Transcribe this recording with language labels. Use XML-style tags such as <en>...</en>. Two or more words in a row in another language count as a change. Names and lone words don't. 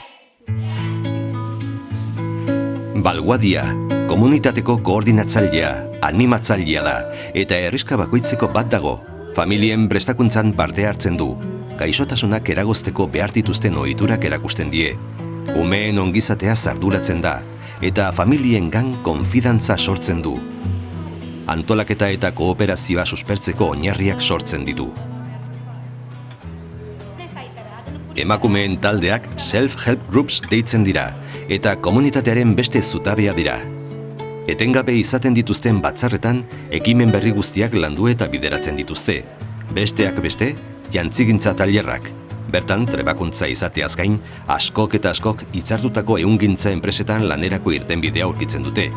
<eu>Balguadia, komunitateko koordinatzailea, animatzailea da, eta herriska bakoitzeko bat dago, familien prestakuntzan parte hartzen du, gaixotasunak eragozteko behar dituzten ohiturak erakusten die, umeen ongizatea arduratzen da, eta familiengan konfidantza sortzen du. Antolaketa eta kooperazioa suspertzeko oinarriak sortzen ditu. Emakumeen taldeak</eu> <en>self-help groups</en> <eu>deitzen dira, eta komunitatearen beste zutabea dira. Etengabe izaten dituzten batzarretan, ekimen berri guztiak landu eta bideratzen dituzte. Besteak beste, jantzigintza tailerrak. Bertan, trebakuntza izateaz gain, askok eta askok hitzartutako ehungintza enpresetan lanerako irtenbidea aurkitzen dute.</eu>